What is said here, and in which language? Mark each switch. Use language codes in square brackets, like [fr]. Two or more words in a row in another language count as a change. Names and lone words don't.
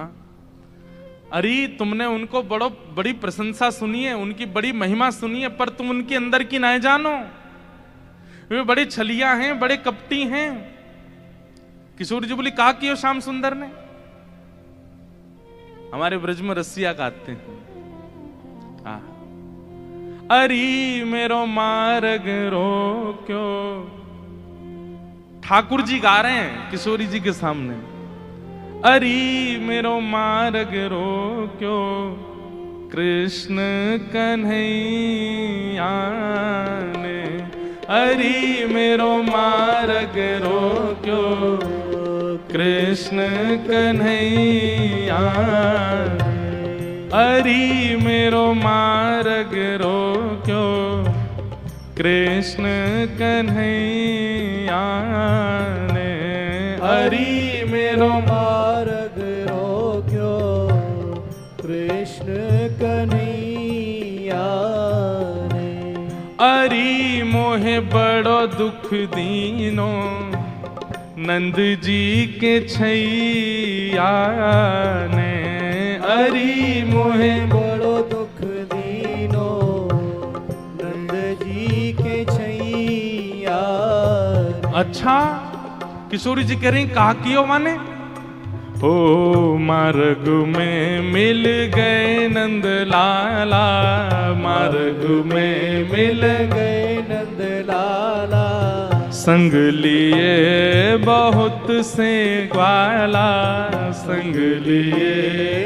[hi] अरे तुमने उनको बड़ी प्रशंसा सुनी है, उनकी बड़ी महिमा सुनी है, पर तुम उनके अंदर की ना जानो, वे बड़े छलिया हैं, बड़े कपटी हैं। किशोरी जी बोली, कहा कि श्याम सुंदर ने? हमारे ब्रज में रसिया गाते हैं, [bra] अरी मेरो मार्ग रोक्यो। [hi] ठाकुर जी गा रहे हैं किशोरी जी के सामने, [bra] अरी मेरो मार्ग रोक्यो, कृष्ण कन्हैया ने। अरी मेरो मार्ग रोक्यो, कृष्ण कन्हैया। अरी मेरो मार्ग रोक्यो, कृष्ण कन्हैया ने। अरी मेरो मार्ग रोक्यो, कृष्ण कन्हैया ने। अरी मोहे बड़ो दुख दीनो, नंद जी के छैया ने। अरी मोहे बड़ो दुख दीनो, नंद जी के छैया। [hi] अच्छा, किशोरी जी कह रही, [bra] कहा कियो माने? ओ मार्ग में मिल गए नंद लाला, मार्ग में मिल गए नंद लाला। संग लिए बहुत से ग्वाला, संग लिए